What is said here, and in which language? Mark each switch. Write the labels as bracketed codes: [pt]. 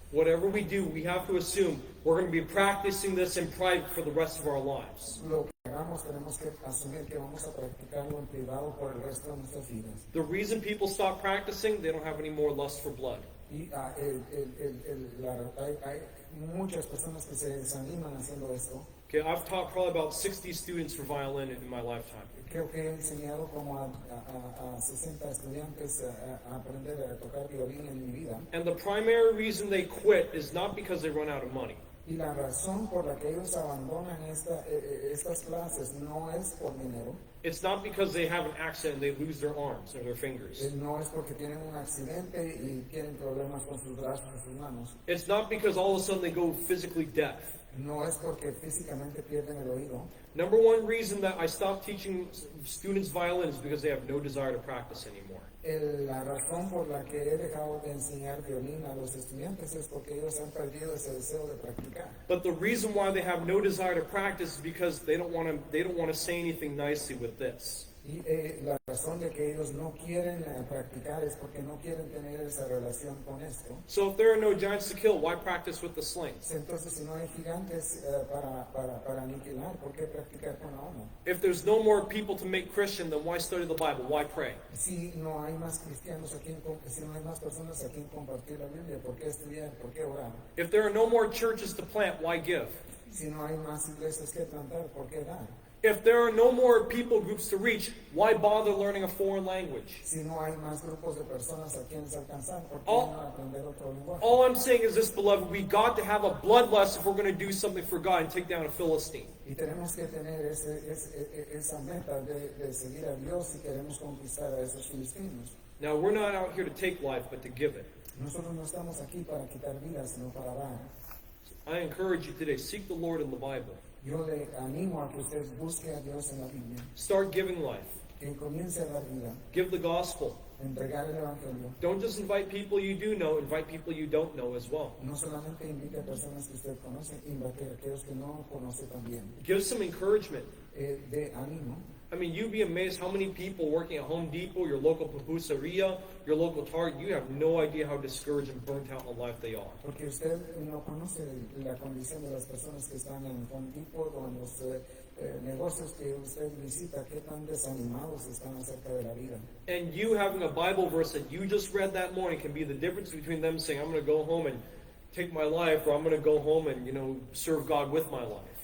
[en] Whatever we do, we have to assume we're going to be practicing this in private for the rest of our lives. [es] Lo que hagamos tenemos que asumir que vamos a practicarlo en privado por el resto de nuestras vidas. [en] The reason people stop practicing, they don't have any more lust for blood. [es] Y hay muchas personas que se desaniman haciendo esto. [en] Okay, I've taught probably about 60 students for violin in my lifetime. [es] Creo que he enseñado como a 60 estudiantes a aprender a tocar violín en mi vida. [en] And the primary reason they quit is not because they run out of money. [es] Y la razón por la que ellos abandonan estas clases no es por dinero, [en] It's not because they have an accident and they lose their arms or their fingers. [es] no es porque tienen un accidente y tienen problemas con sus brazos y sus manos, [en] It's not because all of a sudden they go physically deaf. [es] no es porque físicamente pierden el oído. [en] Number one reason that I stopped teaching students violin is because they have no desire to practice anymore. [es] La razón por la que he dejado de enseñar violín a los estudiantes es porque ellos han perdido ese deseo de practicar. [en] But the reason why they have no desire to practice is because they don't want to say anything nicely with this. [es] Y la razón de que ellos no quieren practicar es porque no quieren tener esa relación con esto. [en] So if there are no giants to kill, why practice with the slings? [es] Entonces, si no hay gigantes para aniquilar, ¿por qué practicar con la onda? [en] If there's no more people to make Christian, then why study the Bible? Why pray? [es] Si no hay más cristianos aquí, si no hay más personas aquí en compartir la Biblia, ¿por qué estudiar? ¿Por qué orar? [en] If there are no more churches to plant, why give? [es] Si no hay más iglesias que plantar, ¿por qué dar? [en] If there are no more people groups to reach, why bother learning a foreign language? [es] Si no hay más grupos de personas a quienes alcanzar, ¿por qué [en] All- [es] no aprender otro lenguaje? [en] All I'm saying is this, beloved, we got to have a bloodlust if we're going to do something for God and take down a Philistine. [es] Y tenemos que tener esa meta de seguir a Dios si queremos conquistar a esos filistinos. [en] Now, we're not out here to take life, but to give it. [es] Nosotros no estamos aquí para quitar vidas, sino para dar. [en] I encourage you today, seek the Lord in the Bible. [es] Yo le animo a que usted busque a Dios en la Biblia, [en] Start giving life. [es] que comience a dar vida, [en] Give the gospel. [es] entregar el Evangelio. [en] Don't just invite people you do know, invite people you don't know as well. [es] No solamente invite a personas que usted conoce, invite a aquellos que no conoce también. [en] Give some encouragement. [es] De ánimo. [en] I mean, you'd be amazed how many people working at Home Depot, your local pupuseria, your local Target, you have no idea how discouraged and burnt out in life they are. [es] Porque usted no conoce la condición de las personas que están en Home Depot o en los negocios que usted visita, qué tan desanimados están acerca de la vida. [en] And you having a Bible verse that you just read that morning can be the difference between them saying, I'm going to go home and take my life, or I'm going to go home and, serve God with my life.